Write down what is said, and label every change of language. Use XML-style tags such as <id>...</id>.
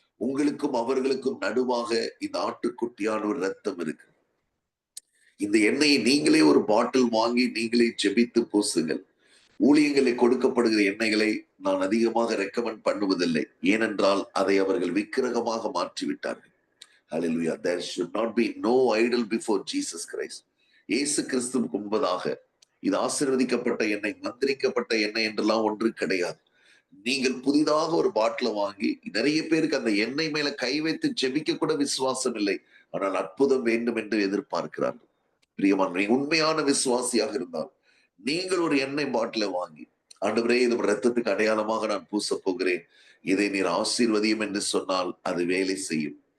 <ta>உங்களுக்கும் அவர்களுக்கும் நடுவாக இந்த ஆட்டுக்குட்டியான ஒரு ரத்தம் இருக்கு. இந்த எண்ணெயை நீங்களே ஒரு பாட்டில் வாங்கி நீங்களே ஜெபித்து பூசுங்கள். ஊழியங்களை கொடுக்கப்படுகிற எண்ணெய்களை நான் அதிகமாக ரெக்கமெண்ட் பண்ணுவதில்லை. ஏனென்றால் அதை அவர்கள் விக்கிரகமாக மாற்றிவிட்டார்கள். ஹல்லேலூயா.</ta> <en>There should not be no idol before Jesus Christ.</en> <ta>இயேசு கிறிஸ்துவுக்கு முன்பதாக இது ஆசீர்வதிக்கப்பட்ட எண்ணெய், மந்திரிக்கப்பட்ட எண்ணெய் என்றெல்லாம் ஒன்று கிடையாது. நீங்கள் புதிதாக ஒரு பாட்டில வாங்கி, நிறைய பேருக்கு அந்த எண்ணெய் மேல கை வைத்து ஜெபிக்க கூட விசுவாசம் இல்லை. ஆனால் அற்புதம் வேண்டும் என்று எதிர்பார்க்கிறார்கள். பிரியமானவர்களே, உண்மையான விசுவாசியாக இருந்தால் நீங்கள் ஒரு எண்ணெய் பாட்டில வாங்கி, ஆண்டவரே இது ரத்தத்துக்கு அடையாளமாக நான் பூசப் போகிறேன், இதை நீர் ஆசீர்வதியும் என்று சொன்னால் அது வேலை செய்யும்.</ta>